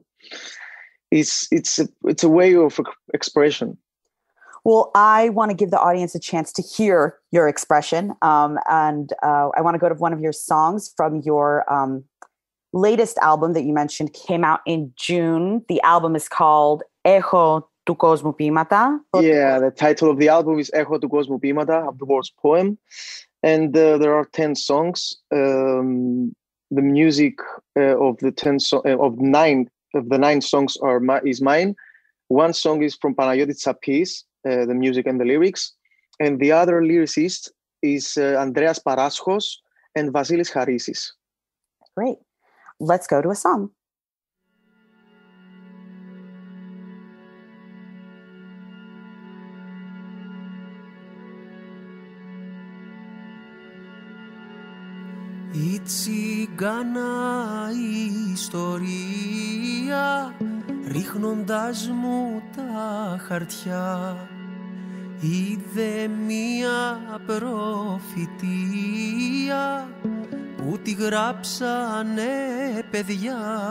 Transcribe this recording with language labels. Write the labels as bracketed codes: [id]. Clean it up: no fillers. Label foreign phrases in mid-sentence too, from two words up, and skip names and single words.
[en] It's a way of expression. Well, I want to give the audience a chance to hear your expression, and I want to go to one of your songs from your latest album that you mentioned came out in June. The album is called Έχω του κόσμου ποίηματα. Yeah, the title of the album is Έχω του κόσμου ποίηματα, of the world's poem, and there are 10 songs. The music of the 9 songs is mine. One song is from Panagiotis Tsapis, the music and the lyrics, and the other lyricist is Andreas Paraschos and Vasilis Harisis. Great. Let's go to a song. [el] Η τσιγκάνα ιστορία, ρίχνοντας μου τα χαρτιά, είδε μία προφητεία που τη γράψανε παιδιά.